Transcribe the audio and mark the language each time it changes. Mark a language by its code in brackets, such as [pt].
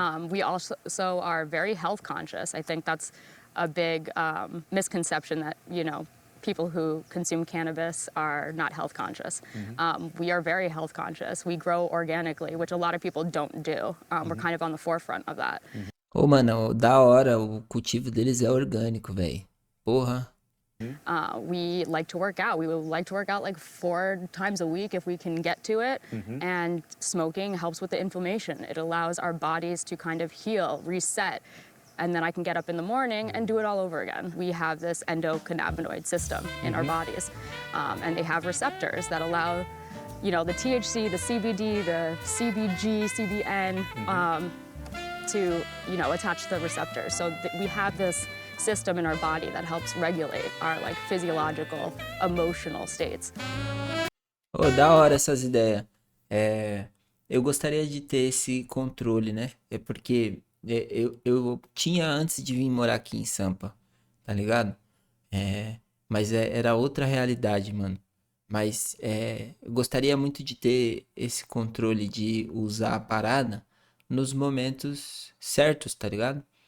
[en] We also are very health conscious. I think that's a big misconception that, you know, people who consume cannabis are not health conscious. We are very health conscious. We grow organically, which a lot of people don't do. We're kind of on the forefront of that. [pt] Ô, mano, da hora, o cultivo deles é orgânico, velho. Porra. [en] We like to work out. We would like to work out like 4 times a week if we can get to it. And smoking helps with the inflammation. It allows our bodies to kind of heal, reset. And then I can get up in the morning and do it all over again. We have this endocannabinoid system in our bodies, and they have receptors that allow, you know, the THC, the CBD, the CBG, CBN to, you know, attach to the receptors. So we have this system in our body that helps regulate our like physiological, emotional states. [pt] Ô, da hora essas ideias. Eu gostaria de ter esse controle, né? É porque eu tinha antes de vir morar aqui em Sampa, tá ligado? Mas era outra realidade, mano. Mas eu gostaria muito de ter esse controle de usar a parada nos momentos certos, tá ligado?